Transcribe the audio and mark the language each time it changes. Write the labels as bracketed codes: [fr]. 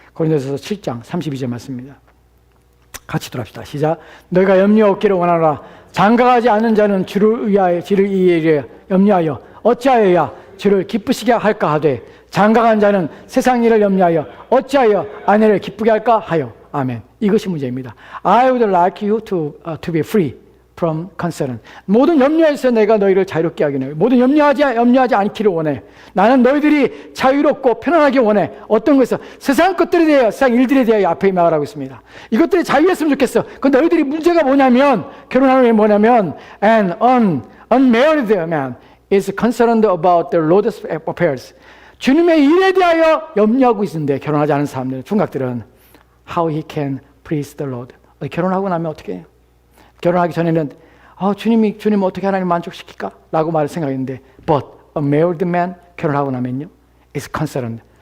[ko] 고린도전서 7장 32절 말씀입니다. 같이 들어갑시다. 시작. 너희가 염려 없기를 원하노라. 장가가지 않는 자는 주를 위하여 염려하여 어찌하여야 주를 기쁘시게 할까 하되 장가간 자는 세상 일을 염려하여 어찌하여 아내를 기쁘게 할까 하여. 아멘. 이것이 문제입니다. [en] I would like you to be free from concern. [ko] 모든 염려에서 내가 너희를 자유롭게 하기는 해. 모든 염려하지 않기를 원해. 나는 너희들이 자유롭고 편안하게 원해. 어떤 것에서 세상 것들에 대하여 세상 일들에 대하여 앞에 말하고 있습니다. 이것들이 자유했으면 좋겠어. 그 너희들이 문제가 뭐냐면 결혼하는 게 뭐냐면 [en] an unmarried man is concerned about the Lord's affairs. [ko] 주님의 일에 대하여 염려하고 있는데 결혼하지 않은 사람들, 총각들은 [en] how he can please the Lord. [ko] 결혼하고 나면 어떻게 해요? 결혼하기 전에는 주님 어떻게 하나님 만족시킬까? 라고 말을 생각했는데 [en] but a married man [ko] 결혼하고 나면요 [en] is concerned.